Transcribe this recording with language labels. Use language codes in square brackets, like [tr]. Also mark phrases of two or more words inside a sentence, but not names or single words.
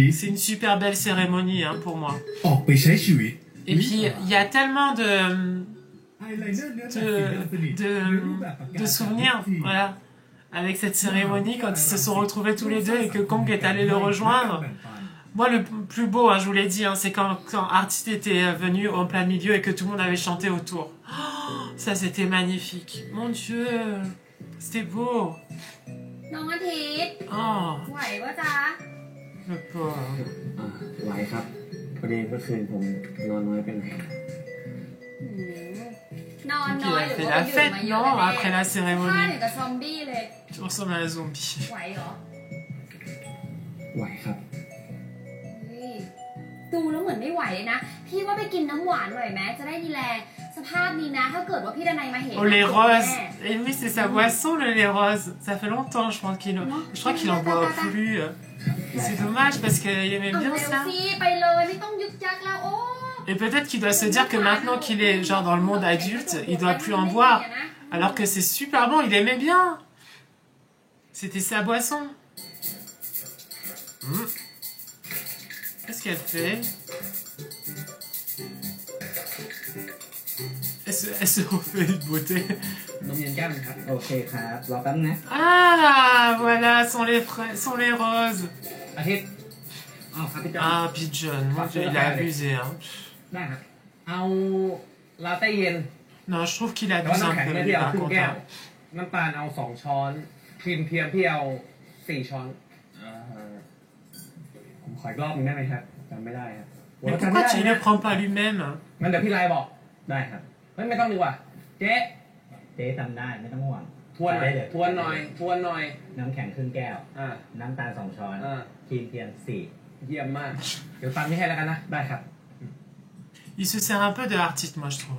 [fr] c'est une super belle cérémonie hein, pour moi [th] ออกไปใช้ชีวิต [fr] et puis il y a tellement de souvenirs voilà avec cette cérémonie quand ils se sont retrouvés tous les deux et que Kang est allé le rejoindre. Moi le plus beau hein, je vous l'ai dit hein, c'est quand Artiste était venu en plein milieu et que tout le monde avait chanté autour. Oh, ça c'était magnifique. Mon Dieu, c'était beau. [th] น้องอาทิตย์ oh ไหววะจ๊ะ [fr] le pauvre [th] ไหวครับพอดีเมื่อคืนผมนอนน้อยไปหน่อย นอนน้อยหรือว่า [fr] la fête non après la [th] ข้า [fr] cérémonie [th] อย่างกับซอมบี้เลย [fr] tu ressembles à un zombie [th] ไหวเหรอ ไหวครับ ดูแล้วเหมือนไม่ไหวเลยนะพี่ว่าไปกินน้ำหวานหน่อยไหมจะได้มีแรงสภาพนี้นะถ้าเกิดว่าพี่ดนัยมาเห็น [fr] Oh les roses. Et lui c'est sa boisson le lait rose. Ça fait longtemps je pense je crois qu'il en boit plus. C'est dommage parce qu'il aimait bien ça. [th] ไปเลยไม่ต้องยึกยักแล้วโอ้ [fr] Et peut-être qu'il doit se dire que maintenant qu'il est genre dans le monde adulte, il doit plus en boire. Alors que c'est super bon, il aimait bien. C'était sa boisson. Qu'est-ce qu'elle fait? Elle se refait une beauté. [th] นมเย็นแก้วนึงครับ โอเคครับรอแป๊บนะ [fr] Ah, voilà, sont les roses. [th] อาทิตย์อ๋อครับพี่จอน [fr] Ah, Pigeon, mon Dieu, il a abusé. Hein. [th] ได้ครับ เอาลาเต้เย็น [fr] Non, je trouve qu'il [th] แต่ว่า [fr] abuse [th] น้ำ [fr] un [th] แข็ง [fr] peu. [th] เนี่ย [fr] Il [th] พี่ [fr] est [th] เอา [fr] pas [th] ครึ่งแก้ว [fr] content. [th] น้ำตาลเอา2 ช้อนครีมเทียมพี่เอา4 ช้อน ผมขออีกรอบนึงได้ไหมครับจำไม่ได้ครับ [fr] Mais pourquoi tu ne le prends pas lui-même? [th] งั้นเดี๋ยวพี่ไลน์บอก ได้ครับ ไม่ต้องดีกว่าเจ๊ เจ๊จำได้ไม่ต้องห่วง ทวนหน่อย ได้เลย ทวนหน่อยทวนหน่อย น้ำแข็งครึ่งแก้ว น้ำตาล2 ช้อน ครีมเทียม4 เยี่ยมมาก เดี๋ยวตามพี่ให้แล้วกันนะ ได้ครับ [fr] Il se sert un peu de artiste, moi, je trouve.